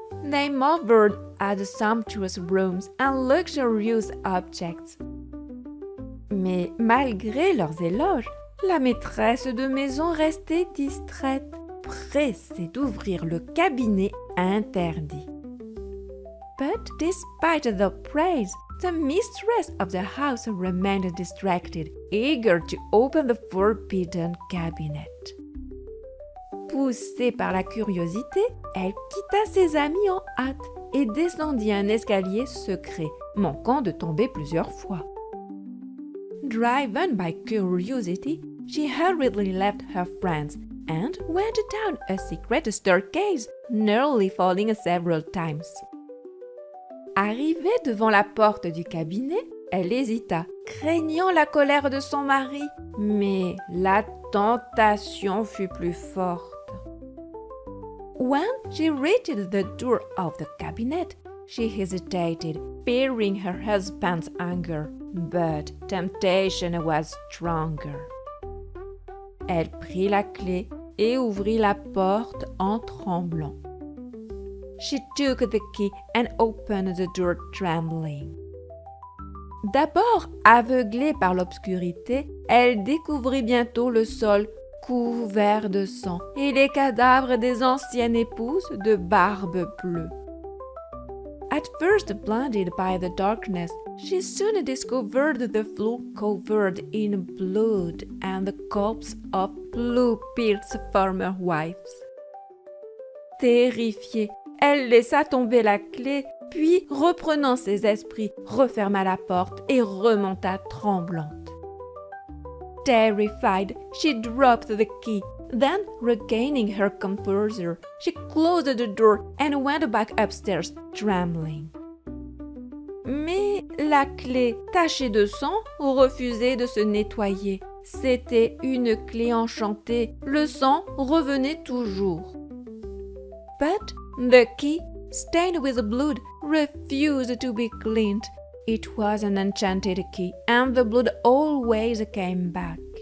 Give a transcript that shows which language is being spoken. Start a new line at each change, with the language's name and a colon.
English: They marveled at the sumptuous rooms and luxurious objects.
French: Mais malgré leurs éloges, la maîtresse de maison restait distraite, pressée d'ouvrir le cabinet interdit.
English: But despite the praise, the mistress of the house remained distracted, eager to open the forbidden cabinet.
French: Poussée par la curiosité, elle quitta ses amis en hâte et descendit un escalier secret, manquant de tomber plusieurs fois.
English: Driven by curiosity, she hurriedly left her friends and went down a secret staircase, nearly falling several times.
French: Arrivée devant la porte du cabinet, elle hésita, craignant la colère de son mari, mais la tentation fut plus forte.
English: When she reached the door of the cabinet, she hesitated, fearing her husband's anger, but temptation was stronger.
French: Elle prit la clé et ouvrit la porte en tremblant.
English: She took the key and opened the door trembling.
French: D'abord aveuglée par l'obscurité, elle découvrit bientôt le sol couvert de sang et les cadavres des anciennes épouses de Barbe Bleue.
English: At first blinded by the darkness, she soon discovered the floor covered in blood and the corpse of Bluebeard's former wives.
French: Terrifiée, elle laissa tomber la clé, puis, reprenant ses esprits, referma la porte et remonta tremblante.
English: Terrified, she dropped the key. Then, regaining her composure, she closed the door and went back upstairs, trembling.
French: Mais la clé, tachée de sang, refusait de se nettoyer. C'était une clé enchantée. Le sang revenait toujours.
English: But the key, stained with blood, refused to be cleaned. It was an enchanted key, and the blood always came back.